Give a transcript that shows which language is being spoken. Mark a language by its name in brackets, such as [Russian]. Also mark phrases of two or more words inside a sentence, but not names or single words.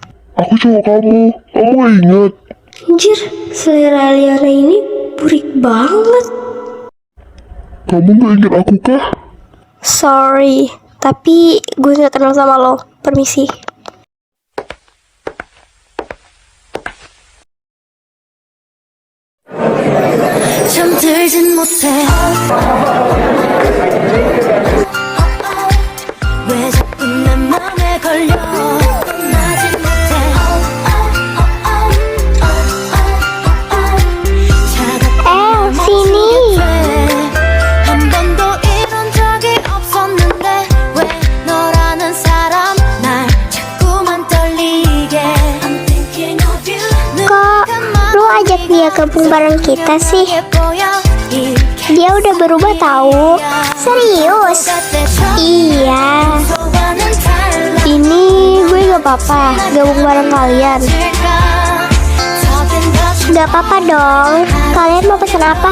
[Indonesian] aku cowok kamu gak inget? Anjir, selera Eliana ini burik banget. Kamu gak inget aku kah? Sorry, tapi gue gak kenal sama lo. Permisi. [Korean] 잠들진 못해. 왜 자꾸 내 맘에 걸려? 나지 못해. [Indonesian] sini. [Korean] 한 번도 이런 적이 없었는데 왜 너라는 사람 날 자꾸만 떨리게. [English] I'm thinking of you. [Indonesian] Kok lo ajak dia gabung bareng kita sih? Dia udah berubah tahu. Serius? Iya. Ini gue gak apa-apa gabung bareng kalian. Gak apa-apa dong. Kalian mau pesan apa?